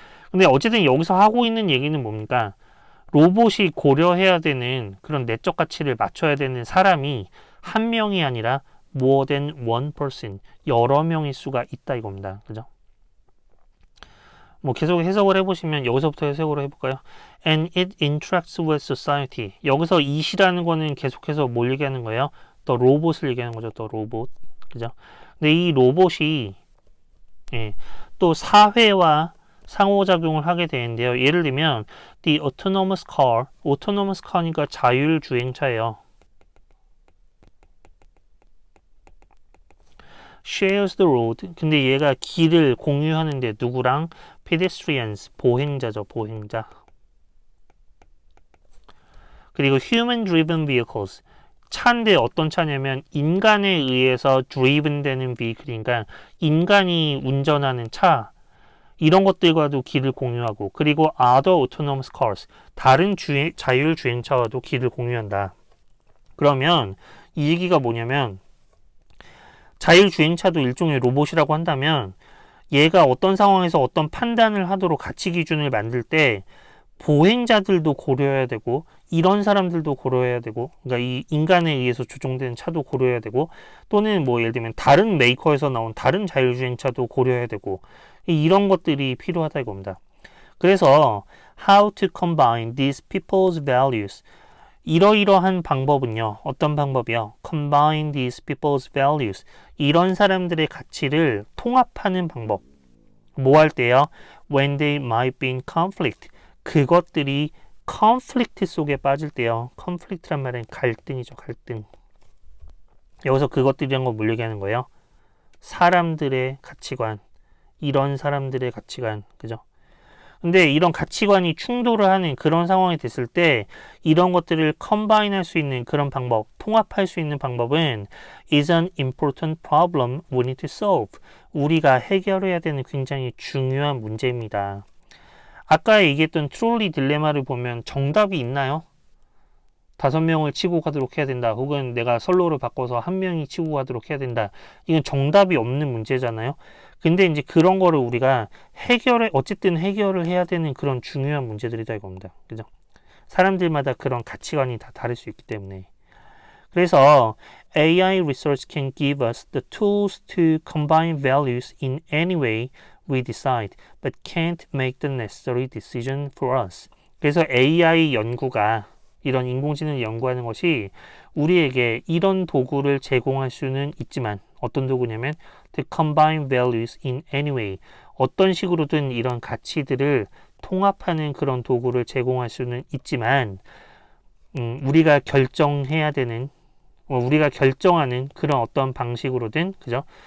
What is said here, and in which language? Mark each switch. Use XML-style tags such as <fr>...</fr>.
<ko>근데 어쨌든 여기서 하고 있는 얘기는 뭡니까? 로봇이 고려해야 되는 그런 내적 가치를 맞춰야 되는 사람이 한 명이 아니라</ko> <en>more than one person,</en> <ko>여러 명일 수가 있다 이겁니다. 그죠? 뭐 계속 해석을 해보시면 여기서부터 해석을 해볼까요?</ko> <en>And it interacts with society.</en> <ko>여기서 it이라는 거는 계속해서 뭘 얘기하는 거예요? 더 로봇을 얘기하는 거죠. 더 로봇. 그죠? 근데 이 로봇이 또 사회와 상호작용을 하게 되는데요. 예를 들면</ko> <en>the autonomous car,</en> <ko>autonomous car니까 자율주행차예요.</ko> <en>shares the road.</en> <ko>근데 얘가 길을 공유하는데 누구랑? pedestrians, 보행자죠. 보행자.</ko> <en>그리고 human driven vehicles.</en> <ko>차인데 어떤 차냐면 인간에 의해서 driven 되는 vehicle이니까 인간이 운전하는 차, 이런 것들과도 길을 공유하고, 그리고</ko> <en>other autonomous cars,</en> <ko>다른 자율주행차와도 길을 공유한다. 그러면 이 얘기가 뭐냐면 자율주행차도 일종의 로봇이라고 한다면 얘가 어떤 상황에서 어떤 판단을 하도록 가치 기준을 만들 때 보행자들도 고려해야 되고, 이런 사람들도 고려해야 되고, 그러니까 이 인간에 의해서 조종되는 차도 고려해야 되고, 또는 뭐 예를 들면 다른 메이커에서 나온 다른 자율주행차도 고려해야 되고, 이런 것들이 필요하다 이겁니다. 그래서</ko> <en>how to combine these people's values,</en> <ko>이러이러한 방법은요. 어떤 방법이요?</ko> <en>combine these people's values,</en> <ko>이런 사람들의 가치를 통합하는 방법. 뭐 할 때요?</ko> <en>when they might be in conflict,</en> <ko>그것들이 컨플릭트 속에 빠질 때요. 컨플릭트란 말은 갈등이죠. 갈등. 여기서 그것들이란 걸 뭘 얘기하는 거예요? 사람들의 가치관, 이런 사람들의 가치관, 그죠? 근데 이런 가치관이 충돌을 하는 그런 상황이 됐을 때 이런 것들을 컴바인 할 수 있는 그런 방법, 통합할 수 있는 방법은</ko> <en>is an important problem we need to solve.</en> <ko>우리가 해결해야 되는 굉장히 중요한 문제입니다. 아까 얘기했던 트롤리 딜레마를 보면 정답이 있나요? 5명을 치고 가도록 해야 된다. 혹은 내가 선로를 바꿔서 한 명이 치고 가도록 해야 된다. 이건 정답이 없는 문제잖아요. 근데 이제 그런 거를 우리가 어쨌든 해결을 해야 되는 그런 중요한 문제들이다 이겁니다. 그죠? 사람들마다 그런 가치관이 다 다를 수 있기 때문에. 그래서</ko> <en>AI research can give us the tools to combine values in any way we decide, but can't make the necessary decision for us.</en> <ko>그래서 AI 연구가, 이런 인공지능을 연구하는 것이 우리에게 이런 도구를 제공할 수는 있지만, 어떤 도구냐면</ko> <en>to combine values in any way,</en> <ko>어떤 식으로든 이런 가치들을 통합하는 그런 도구를 제공할 수는 있지만 우리가 결정해야 되는, 우리가 결정하는 그런 어떤 방식으로든, 그죠?</ko>